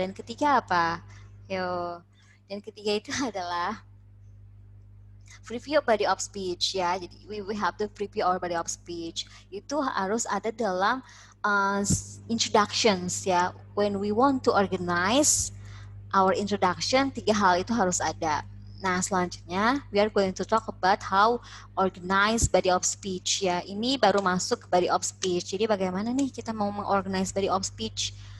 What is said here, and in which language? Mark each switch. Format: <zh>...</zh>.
<id>Dan ketiga Dan ketiga itu adalah</id> <en>preview body of speech</en> <id>ya. Jadi</id> <en>we have to preview our body of speech.</en> <id>Itu harus ada dalam introductions ya.</id> <en>When we want to organize our introduction,</en> <id>3 hal itu harus ada. Nah, selanjutnya</id> <en>we are going to talk about how organize body of speech ya.</en> <id>Ini baru masuk ke body of speech. Jadi bagaimana nih kita mau mengorganize body of speech?</id>